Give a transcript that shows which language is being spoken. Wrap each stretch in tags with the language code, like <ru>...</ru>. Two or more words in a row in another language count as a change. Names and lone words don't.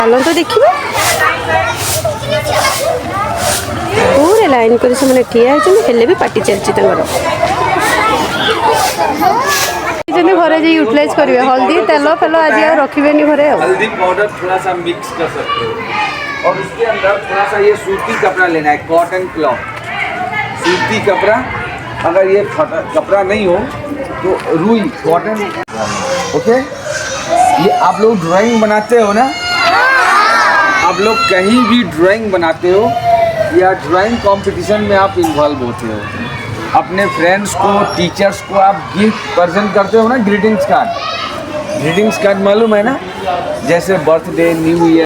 <or>ଚାଲ ତ ଦେଖିବା। ପୁରା ଲାଇନ୍ କରି ସେମାନେ ଠିଆ ହେଇଛନ୍ତି, ହେଲେ ବି ପାଟି ଚାଲିଛି ତାଙ୍କର। ଘରେ ଯାଇ ୟୁଟିଲାଇଜ କରିବେ। ହଳଦୀ ତେଲ ଫେଲ ଆଜି ଆଉ ରଖିବେନି घरे।</or> <hi>हल्दी पाउडर थोड़ा सा मिक्स कर सकते हो और उसके अंदर थोड़ा सा ये सूती कपड़ा लेना है,</hi> <en>cotton cloth,</en> <hi>सूती कपड़ा। अगर ये कपड़ा नहीं हो तो रुई कॉटन। ओके, ये आप लोग ड्राइंग बनाते हो ना, आप लोग कहीं भी ड्राइंग बनाते हो या</hi> <en>drawing competition</en> <hi>में आप इन्वॉल्व होते हो, अपने फ्रेंड्स को टीचर्स को आप</hi> <en>gift present</en> <hi>करते हो ना,</hi> <en>greetings card</en> <hi>मालूम है ना, जैसे</hi> <en>birthday new year.</en>